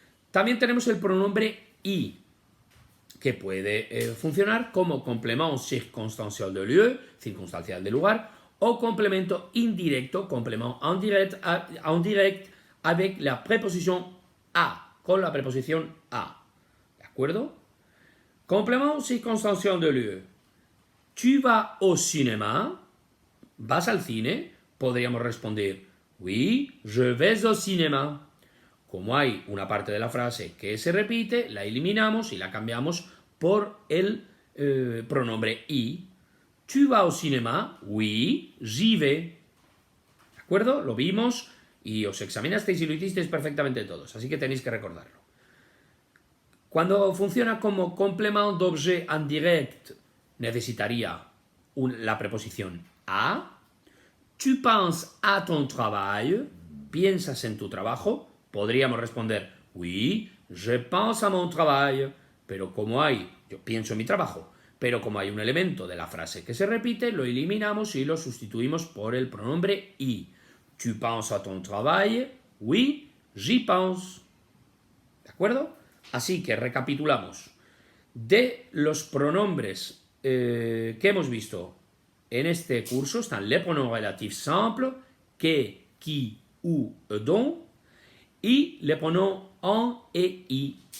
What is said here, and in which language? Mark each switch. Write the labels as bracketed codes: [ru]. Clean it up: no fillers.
[es] También tenemos el pronombre y, que puede funcionar como [fr] complément circunstancial de lieu, [es] circunstancial de lugar, o complemento indirecto, [fr] complément indirect avec la [es] preposición a, con la preposición a. ¿De acuerdo? [fr] Complément circunstancial de lieu. Tu vas au cinéma? [es] ¿Vas al cine? Podríamos responder, [fr] oui, je vais au cinéma. [es] Como hay una parte de la frase que se repite, la eliminamos y la cambiamos por el pronombre y. [fr] Tu vas au cinéma? Oui, j'y vais. [es] ¿De acuerdo? Lo vimos y os examinasteis y lo hicisteis perfectamente todos, así que tenéis que recordarlo. Cuando funciona como [fr] complément d'objet indirect, [es] necesitaría la preposición a. [fr] Tu penses à ton travail? [es] ¿Piensas en tu trabajo? Podríamos responder, [fr] oui, je pense à mon travail. [es] Pero como yo pienso en mi trabajo, pero como hay un elemento de la frase que se repite, lo eliminamos y lo sustituimos por el pronombre y. [fr] Tu penses à ton travail? Oui, j'y pense. [es] ¿De acuerdo? Así que recapitulamos. De los pronombres que hemos visto en este curso están [fr] les pronoms relatifs simples, [es] que, qui, ou, dont, y [fr] les pronoms en et y.